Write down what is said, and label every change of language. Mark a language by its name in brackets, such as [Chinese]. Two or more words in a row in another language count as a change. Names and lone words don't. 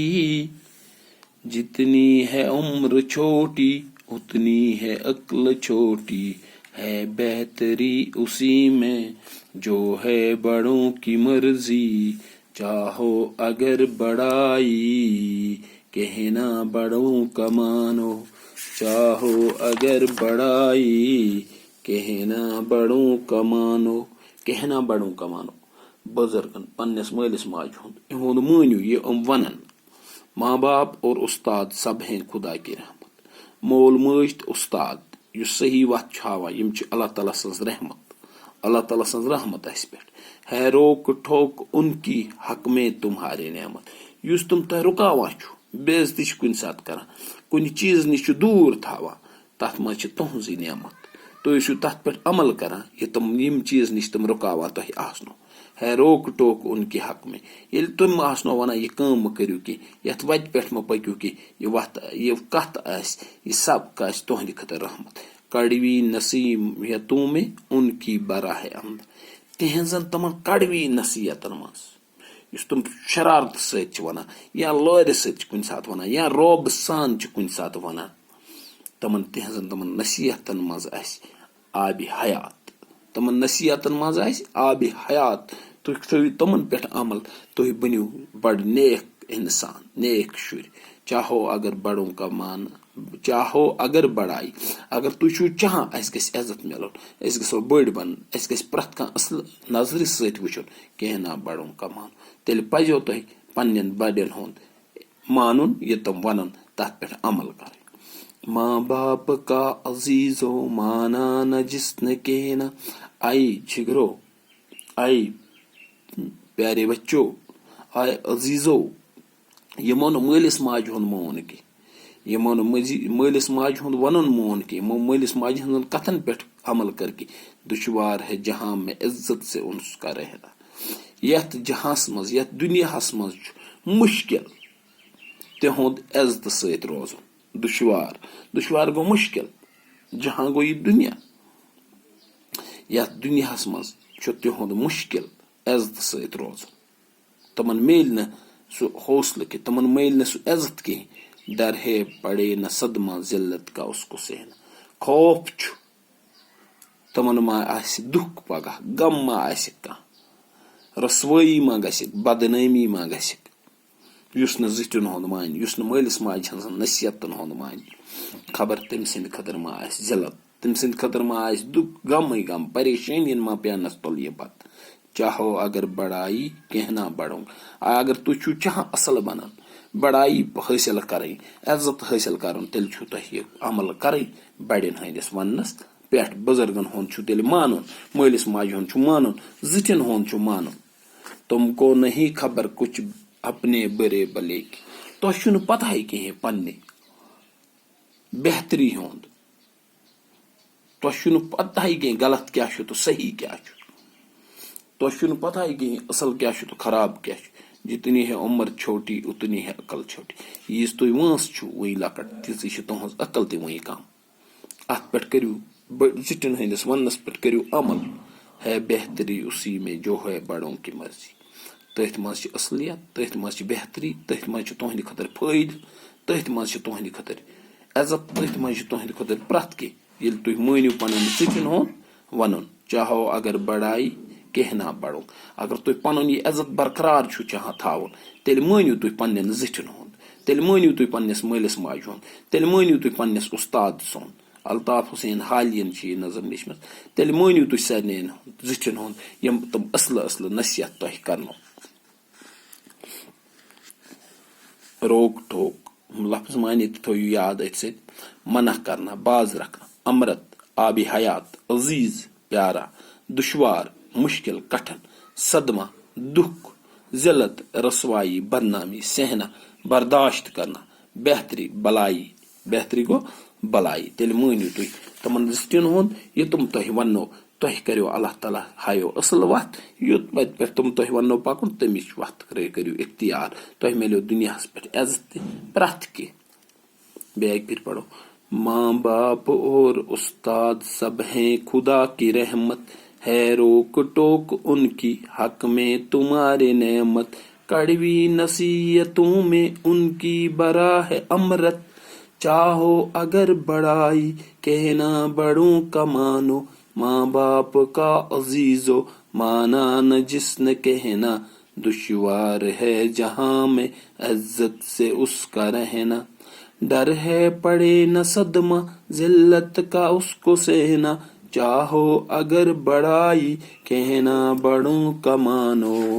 [Urdu] جتنی ہے عمر چھوٹی اتنی ہے عقل چھوٹی ہے بہتری اسی میں جو ہے بڑوں کی مرضی. چاہو اگر بڑائی کہنا بڑوں کا مانو. چاہو اگر بڑائی کہنا بڑوں کا مانو. کہنا بڑوں کا مانو. [Kashmiri] بزرگن پننس مالس ماجہ ہند مانو یہ ونن. [Urdu] ماں باپ اور استاد سب ہیں خدا کی رحمت. [Kashmiri] مول موج تو استاد یس صحیح وت ہاوان یم چھ اللہ تعالیٰ سٕنٛز رحمت اللہ تعالیٰ سٕنٛز رحمت اس پٮ۪ٹھ [Urdu] ہے روک ٹھوک ان کی حق میں تمہارے نعمت [Kashmiri] یس تم تہ رکاوان چھو بے عزتی چھ کُنہِ ساتہٕ کران کُنہِ چیٖز نِش چھُ دوٗر تھاوان تتھ منٛز چھِ تُہنٛزٕے نعمت تُہۍ ٲسِو تتھ پٮ۪ٹھ عمل کران یہ تم یم چیٖز نِش تم رُکاوان تۄہہِ آسنو ہے [Urdu] روک ٹوک ان کی حق میں [Kashmiri] ییٚلہِ تِم آسنو ونان یہ کٲم مہ کٔرِو کینٛہہ یتھ وتہِ پٮ۪ٹھ مہ پٔکِو کینٛہہ یہ وتھ یہ کتھ آسہِ یہ سبق آسہِ تُہنٛدِ خٲطرٕ رحمت [Urdu] کڑوی نصیحتوں میں ان کی براہ احمد [Kashmiri] تہنٛزن تمن کڑوی نصیحتن منٛز یُس تم شرارتہٕ سۭتۍ چھِ ونان یا لورِ سۭتۍ چھِ کُنہِ ساتہٕ ونان یا روبہٕ سان چھِ کُنہِ ساتہٕ ونان تہنٛزن تمن نصیحتن منٛز آسہِ آبِ حیات تمن نصیحتن منٛز آسہِ آبِ حیات تُہۍ تھٲیِو تمن پٮ۪ٹھ عمل تُہۍ بٔنِو بڑٕ نیک انسان نیک شُرۍ [Urdu] چاہو اگر بڑوں کا مان چاہو اگر بڑائی [Kashmiri] اگر تُہۍ چھُو چاہان اسہِ گژھِ عزت مِلُن أسۍ گژھو بٔڑۍ بنٕنۍ اسہِ گژھِ پرٛٮ۪تھ کانٛہہ اصل نظرِ سۭتۍ وٕچھُن کینٛہہ [Urdu] نا بڑوں کا مان [Kashmiri] تیٚلہِ پزیو تۄہہِ پننٮ۪ن بڑٮ۪ن ہُنٛد مانُن یہِ تم ونن تتھ پٮ۪ٹھ عمل کرٕنۍ [Urdu] ماں باپ کا عزیزو مانا نہ جس نے کہنا آئی جگرو آئی پیارے بچو آئے عزیزو [Kashmiri] یمو نہٕ مٲلِس ماجہِ ہُنٛد مون کینٛہہ یمو نہٕ مٲلِس ماجہِ ہُنٛد ونُن مون کینٛہہ یمو مٲلِس ماجہِ ہٕنٛدٮ۪ن کتھن پٮ۪ٹھ عمل کر کینٛہہ [Urdu] دشوار ہے جہاں میں عزت سے انس کا رہنا [Kashmiri] یتھ جہاس منٛز یتھ دُنیاہس منٛز چھُ مُشکل تِہُنٛد عزتہٕ سۭتۍ روزُن دشوار گوٚو مُشکل جہاں گوٚو یہِ دُنیا یتھ دُنیاہس منٛز چھُ تِہُنٛد مُشکل عزتہٕ سۭتۍ روزُن تمن میلہِ نہٕ سُہ حوصلہٕ کینٛہہ تمن میلہِ نہٕ سُہ عزت کینٛہہ [Urdu] ڈر ہے پڑے نہ صدمہ ذلت کا اس کو سہنا [Kashmiri] خوف چھُ تمن ما آسہِ دُکھ پگاہ غم ما آسہِ کانٛہہ رسوٲیی ما گژھِ بدنٲمی ما گژھِ یُس نہٕ زِٹھٮ۪ن ہُنٛد مانہِ یُس نہٕ مٲلِس ماجہِ ہٕنٛزن نصیحتن ہُنٛد مانہِ خبر تٔمۍ سٕنٛدِ خٲطرٕ ما آسہِ ذلت تٔمۍ سٕنٛدِ خٲطرٕ ما آسہِ دُکھ غمٕے غم پریشٲنین ما پیانس تُلہِ یہِ پتہٕ [Urdu] چاہو اگر بڑائی کہنا بڑوں [Kashmiri] اگر تُہۍ چھُو چاہان اصل بنن بڑائی حٲصل کرٕنۍ عزت حٲصل کرُن تیٚلہِ چھُو تۄہہِ یہِ عمل کرٕنۍ بڑٮ۪ن ہٕنٛدِس وننس پٮ۪ٹھ بُزرگن ہُنٛد چھُ تیٚلہِ مانُن مٲلِس ماجہِ ہُنٛد چھُ مانُن زِٹھٮ۪ن ہُنٛد چھُ مانُن [Urdu] تم کو نہیں خبر کچھ اپنے برے بلے کی [Kashmiri] تۄہہِ چھُ نہٕ پتہے کِہیٖنۍ پننہِ بہتری ہُنٛد تۄہہِ چھُ نہٕ پتہے کینٛہہ غلط کیاہ چھُ تہٕ صحیح کیاہ چھُ تۄہہِ چھُ نہٕ پتہے کِہیٖنۍ اصل کیاہ چھُ تہٕ خراب کیاہ چھُ [Urdu] جتنی ہے عمر چھوٹی اتنی ہے عقل چھوٹی [Kashmiri] ییٖژ تُہۍ وٲنٛس چھُو وٕنۍ لۄکٕٹ تیٖژٕے چھِ تُہنٛز عقل تہِ وٕنۍ کم اتھ پٮ۪ٹھ کٔرِو زِٹھٮ۪ن ہٕنٛدِس وننس پٮ۪ٹھ کٔرِو عمل [Urdu] ہے بہتری اسی میں جو ہے بڑوں کی مرضی [Kashmiri] تٔتھۍ منٛز چھِ اصلیت تٔتھۍ منٛز چھِ بہتری تٔتھۍ منٛز چھِ تُہنٛدِ خٲطرٕ فٲیدٕ تٔتھۍ منٛز چھِ تُہنٛدِ خٲطرٕ عزت تٔتھۍ منٛز چھِ تُہنٛدِ خٲطرٕ پرٛٮ۪تھ کینٛہہ ییٚلہِ تُہۍ مٲنِو پنُن زِٹھٮ۪ن ہُنٛد ونُن [Urdu] چاہو اگر بڑائی کہنا بڑوں [Kashmiri] اگر تُہۍ پنُن یہِ عزت برقرار چھُو چاہان تھاوُن تیٚلہِ مٲنِو تُہۍ پننٮ۪ن زِٹھٮ۪ن ہُنٛد تیٚلہِ مٲنِو تُہۍ پننِس مٲلِس ماجہِ ہُنٛد تیٚلہِ مٲنِو تُہۍ پننِس اُستاد سُنٛد الطاف حسین حالین چھِ یہِ نظر لیچھمٕژ تیٚلہِ مٲنِو تُہۍ سارنٕے زِٹھٮ۪ن ہُنٛد یِم تِم اصلہٕ نصیحت تۄہہِ کرنو [Urdu] روک ٹوک لفظ معنی [Kashmiri] تہِ تھٲیِو یاد أتھۍ سۭتۍ [Urdu] منع کرنا باز رکھنا امرت آبِ حیات عزیز پیارا دشوار مشکل کٹھن صدمہ دکھ ذلت رسوائی بدنامی سہنا برداشت کرنا بہتری بلائی بہتری گو بلائی [Kashmiri] تیٚلہِ مٲنِو تُہۍ تمن زِٹھٮ۪ن ہُنٛد یہِ تم تۄہہِ وننو تۄہہِ کٔرِو اللہ تعالیٰ ہایو اصل وتھ یوٚت وتہِ پٮ۪ٹھ تم تۄہہِ وننو پکُن تمِچ وتھ کٔرِو اختیار تۄہہِ مِلیو دُنیاہس پٮ۪ٹھ عزت تہِ پرٛٮ۪تھ کینٛہہ بیٚیہِ اکہِ پھِرِ پرو [Urdu] ماں باپ اور استاد سب ہیں خدا کی رحمت ہے روک ٹوک ان کی حق میں تمہارے نعمت کڑوی نصیحتوں میں ان کی برا ہے امرت چاہو اگر بڑائی کہنا بڑوں کا مانو ماں باپ کا عزیزو مانا نہ جس نے کہنا دشوار ہے جہاں میں عزت سے اس کا رہنا ڈر ہے پڑے نہ صدمہ ذلت کا اس کو سہنا چاہو اگر بڑائی کہنا بڑوں کا مانو